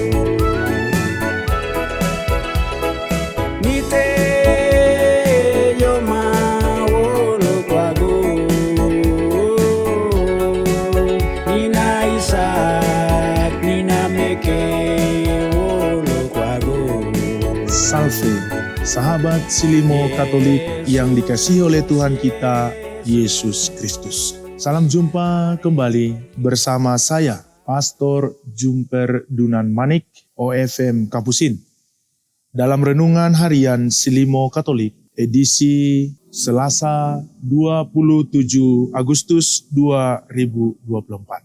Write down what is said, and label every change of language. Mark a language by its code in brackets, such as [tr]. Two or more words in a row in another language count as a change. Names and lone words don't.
[id] Nite Yoma Wolo Kwago. Nina Isak, Nina Meke, Wolo Kwago. Salve, sahabat Silimo Katolik yang dikasihi oleh Tuhan kita, Yesus Kristus. Salam jumpa kembali bersama saya, Pastor Jumper Dunan Manik, OFM Kapusin. Dalam Renungan Harian Silimo Katolik, edisi Selasa 27 Agustus 2024.